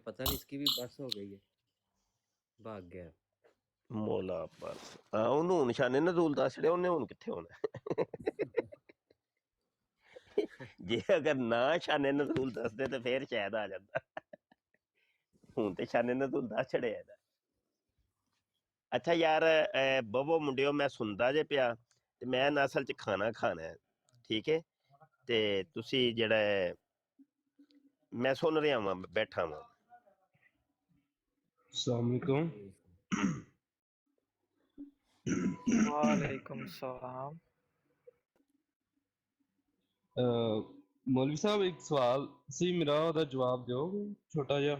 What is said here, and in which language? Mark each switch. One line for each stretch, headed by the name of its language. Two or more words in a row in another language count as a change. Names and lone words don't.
Urdu: پتہ نہیں اس کی بھی بس ہو گئی ہے، بھاگ گیا.
Punjabi: مولا بس انہوں نشان نزول دس چھڑے انہیں ہن کتھے ہونا ہے. جی اگر نہ شان نزول دس دے تے پھر شاید آ جاتا. ہوں تے شان نزول دس چھڑے ہے. اچھا یار ببو منڈیو میں سندا جے پیا تے میں نا اصل چ کھانا کھانا ہے ٹھیک ہے تے تسی جڑا ہے میں سن رہا ہوں بیٹھا ہوں.
Arabic: السلام علیکم. وعلیکم السلام.
Punjabi: مولوی صاحب ایک سوال سی میرا دا جواب دیو گے چھوٹا جا.